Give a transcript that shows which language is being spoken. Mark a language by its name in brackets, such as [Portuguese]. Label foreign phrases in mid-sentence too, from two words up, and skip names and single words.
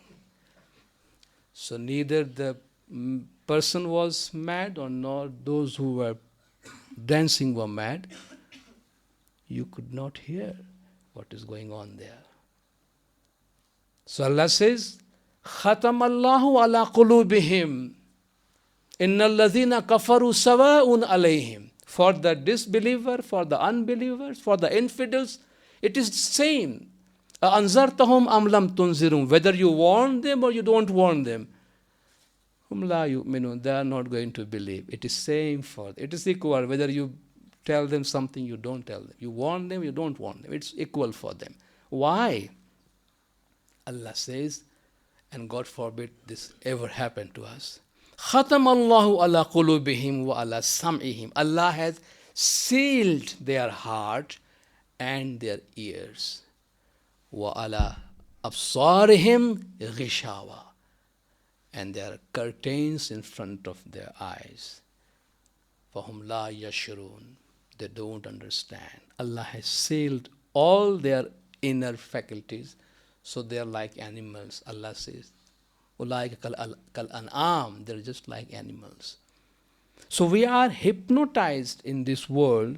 [English] So neither the person was mad or nor those who were dancing were mad. You could not hear what is going on there. So Allah says, [Arabic] "ختم الله على قلوبهم إن الذين كفروا سواء عليهم." [English] For the disbeliever, for the unbelievers, for the infidels, it is the same. [Arabic] أأنذرتهم أم لم تنذرهم. [English] Whether you warn them or you don't warn them, [Arabic] هم لا يؤمنون, [English] they are not going to believe. It is same for them. It is equal whether you tell them something, you don't tell them. You warn them, you don't warn them. It's equal for them. Why? Allah says, and God forbid this ever happen to us, [Arabic] ختم الله على قلوبهم وعلى سمعهم. [English] Allah has sealed their heart and their ears. [Arabic] وعلى أبصارهم غشاوة. [English] And there are curtains in front of their eyes. [Arabic] فهم لا يشعرون. [English] They don't understand. Allah has sealed all their inner faculties, so they are like animals. Allah says, [Arabic] أولئك كالأنعام, [English] they're just like animals. So we are hypnotized in this world.